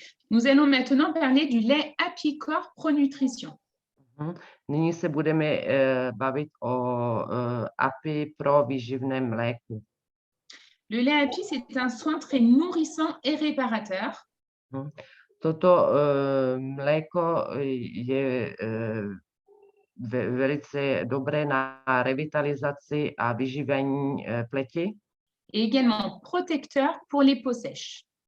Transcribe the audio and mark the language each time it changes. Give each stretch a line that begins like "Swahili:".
French: Nous allons maintenant parler du lait Apicor Pro Nutrition.
Czech: Nyní se budeme bavit o API pro výživné mléku.
French: Le lait API, c'est un soin très nourrissant et réparateur.
Czech: Toto mléko je velice dobré na revitalizaci a vyživení pleti.
French: Et également protecteur pour les peaux sèches.